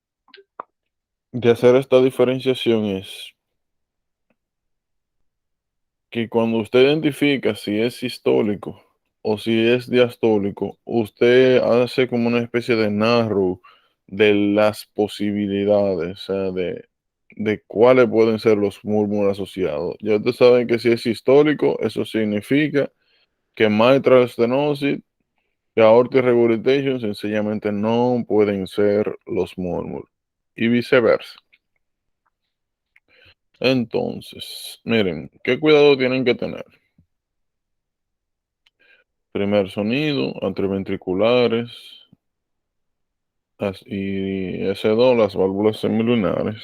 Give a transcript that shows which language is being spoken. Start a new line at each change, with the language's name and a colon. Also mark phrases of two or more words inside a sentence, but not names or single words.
Spanish: de hacer esta diferenciación es que cuando usted identifica si es sistólico o si es diastólico, usted hace como una especie de narrow de las posibilidades, o sea, de cuáles pueden ser los murmures asociados. Ya ustedes saben que si es sistólico, eso significa que
English: mitral stenosis
Spanish: y
English: aortic regurgitation
Spanish: sencillamente no pueden ser los murmures y viceversa. Entonces, miren, ¿qué cuidado tienen que tener? Primer sonido, antiventriculares y S2, las válvulas semilunares.